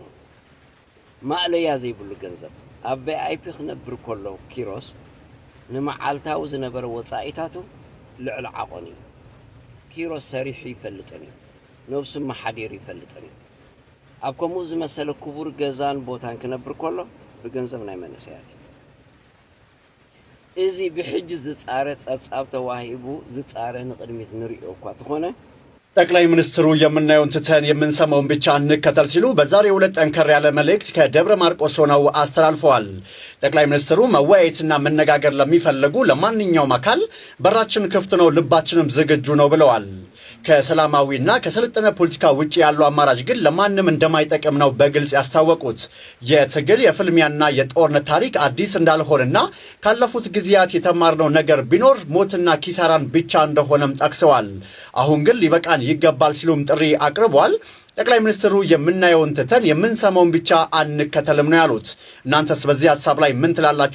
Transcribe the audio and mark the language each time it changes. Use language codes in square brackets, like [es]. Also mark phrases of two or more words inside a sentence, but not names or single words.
[ti] ማእለያ ዘይብሉ ገንዘብ ኣብ ቪአይፒ ክነብር ከሎ ኪሮስ ንመዓልታዊ ዝነበረ ወጻኢታቱ ልዕሊ ዓቆን እዩ። ኪሮስ ሰሪሑ ይፈልጥን እዩ። ነብሱ መሓዲር ይፈልጥን እዩ። ኣብ ከምኡ ዝመሰለ ክቡር ገዛን ቦታን ክነብር ከሎ ብገንዘብ ናይ መንእሰያት እዚ ብሕጂ ዝጻረ ጸብጻብ ተዋሂቡ ዝጻረ ንቅድሚት ንሪኦ እኳ ተኾነ [am] ጠቅላይ ሚኒስትሩ የምናየውን ትተን የምንሰማውን ብቻ እንከተል ሲሉ በዛሬው ዕለት ጠንከር ያለ መልእክት ከደብረ ማርቆስ ሆነው አስተላልፈዋል። ጠቅላይ ሚኒስትሩ መወያየትና መነጋገር ለሚፈልጉ ለማንኛውም አካል በራችን ክፍት ነው፣ ልባችንም ዝግጁ ነው ብለዋል። ከሰላማዊና ከሰለጠነ ፖለቲካ ውጪ ያለው አማራጭ ግን ለማንም እንደማይጠቅም ነው በግልጽ ያስታወቁት። የትግል የፍልሚያና የጦርነት ታሪክ አዲስ እንዳልሆነና ካለፉት ጊዜያት የተማርነው ነገር ቢኖር ሞትና ኪሳራን ብቻ እንደሆነም ጠቅሰዋል። አሁን ግን ሊበቃን ይገባል ሲሉም ጥሪ አቅርቧል። ጠቅላይ ሚኒስትሩ የምናየውን ትተን የምንሰማውን ብቻ አንከተልም ነው ያሉት። እናንተስ በዚህ ሐሳብ ላይ ምን ትላላችሁ?